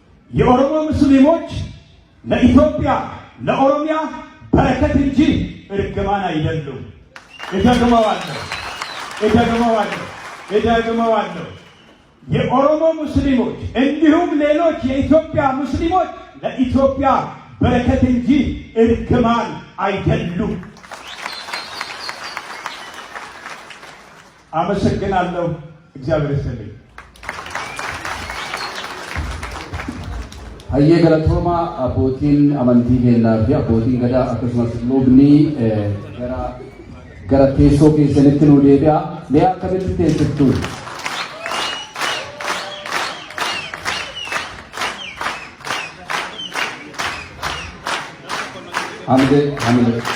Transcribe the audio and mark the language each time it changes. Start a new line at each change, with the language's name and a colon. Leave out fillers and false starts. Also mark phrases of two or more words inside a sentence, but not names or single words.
Amharic: የኦሮሞ ሙስሊሞች ለኢትዮጵያ ለኦሮሚያ በረከት እንጂ እርግማን አይደሉም። እደግመዋለሁ። የኦሮሞ ሙስሊሞች እንዲሁም ሌሎች የኢትዮጵያ ሙስሊሞች ለኢትዮጵያ በረከት እንጂ እርግማን አይደሉም። አመሰግናለሁ። እግዚአብሔር ይስጥልኝ።
Oromo: Hayyee galatooma abbootiin amantii kennaa fi abbootiin gadaa akkasumas lubni gara teessoo keessanitti nu deebi'a. Mee akkamitti teessiftu? Hamide.